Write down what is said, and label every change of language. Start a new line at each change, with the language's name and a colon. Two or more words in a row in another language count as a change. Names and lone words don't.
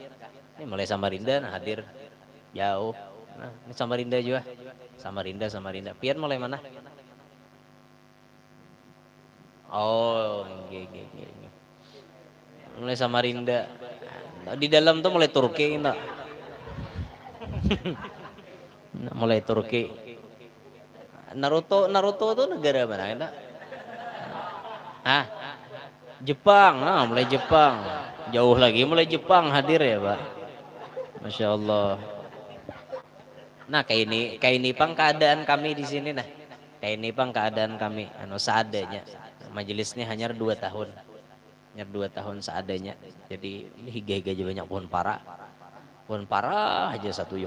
Banjar: Ini mulai Samarinda nah hadir jauh. Nah, ini Samarinda juga. Samarinda. Pian mulai mana? Oh, nggih. Mulai Samarinda. Di dalam tuh mulai Turki enggak? Mulai Turki. Naruto tuh negara mana enggak? Hah? Jepang. Nah, mulai Jepang. Jauh lagi mulai Jepang hadir ya, Pak.
Arabic: Masya Allah.
Banjar: Nah, kayak ini pang keadaan kami di sini nah. Kayak ini pang keadaan kami anu seadanya. Majelis ini hanya 2 tahun. Hanya 2 tahun seadanya. Jadi ini higa-higa aja banyak pohon para. Pohon para aja satu yuk.